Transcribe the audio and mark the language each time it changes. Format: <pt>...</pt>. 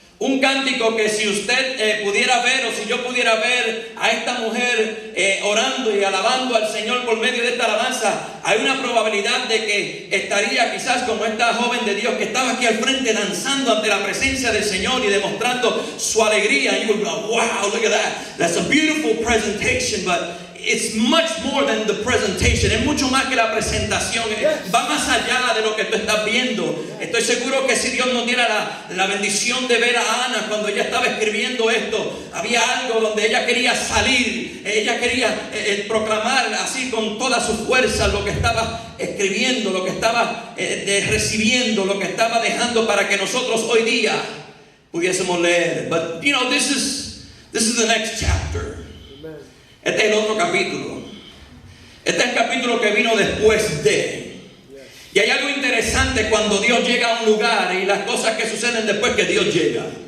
<es>Un cántico que si usted pudiera ver, o si yo pudiera ver a esta mujer orando y alabando al Señor por medio de esta alabanza, hay una probabilidad de que estaría quizás como esta joven de Dios que estaba aquí al frente danzando ante la presencia del Señor y demostrando su alegría.</es> <en>Y you would go, wow, look at that. That's a beautiful presentation, but it's much more than the presentation.</en> <es>Es mucho más que la presentación. Va más allá de lo que tú estás viendo. Estoy seguro que si Dios nos diera la bendición de ver a Ana cuando ella estaba escribiendo esto, había algo donde ella quería salir. Ella quería proclamar así con toda su fuerza lo que estaba escribiendo, lo que estaba recibiendo, lo que estaba dejando para que nosotros hoy día pudiésemos leer.</es> <en>But you know, this is the next chapter.</en> <es>Este es el otro capítulo. Este es el capítulo que vino después de. Y hay algo interesante cuando Dios llega a un lugar y las cosas que suceden después que Dios llega.</es>